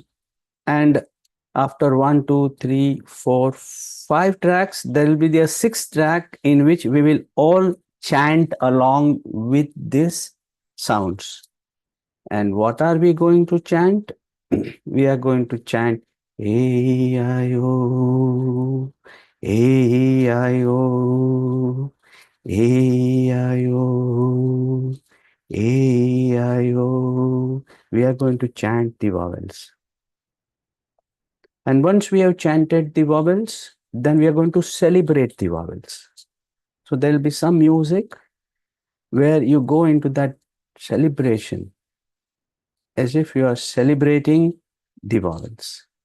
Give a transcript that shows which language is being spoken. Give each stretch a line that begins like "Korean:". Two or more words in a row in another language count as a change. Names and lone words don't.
English: And after 1, 2, 3, 4, 5 tracks, there will be the sixth track in which we will all chant along with these sounds. And what are we going to chant? We are going to chant A-I-O, A-I-O, A-I-O, A-I-O. We are going to chant the vowels. And once we have chanted the vowels, then we are going to celebrate the vowels. So there will be some music where you go into that celebration as if you are celebrating the vowels.